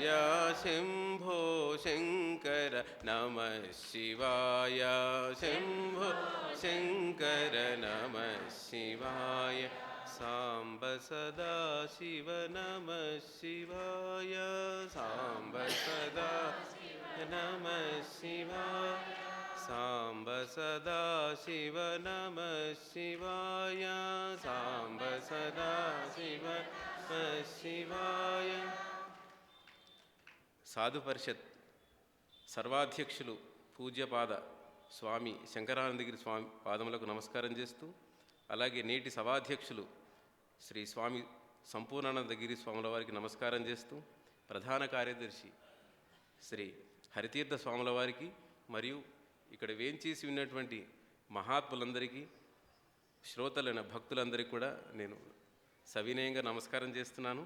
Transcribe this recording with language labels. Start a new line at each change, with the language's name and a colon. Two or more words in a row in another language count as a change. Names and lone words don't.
Sanskrit: शंभो शंकर नमः शिवाय शंभो शंकर नमः शिवाय सांब सदा शिव नमः शिवाय सांब सदा नमः शिवाय सांब सदा शिव नमः शिवाय सांब सदा शिव नमः शिवाय
Telugu: సాధు పరిషత్ సర్వాధ్యక్షులు పూజ్యపాద స్వామి శంకరానందగిరి స్వామి పాదములకు నమస్కారం చేస్తూ, అలాగే నేటి సభాధ్యక్షులు శ్రీ స్వామి సంపూర్ణానందగిరి స్వాముల వారికి నమస్కారం చేస్తూ, ప్రధాన కార్యదర్శి శ్రీ హరితీర్థ స్వాముల వారికి మరియు ఇక్కడ వేంచేసి ఉన్నటువంటి మహాత్ములందరికీ, శ్రోతలైన భక్తులందరికీ కూడా నేను సవినయంగా నమస్కారం చేస్తున్నాను.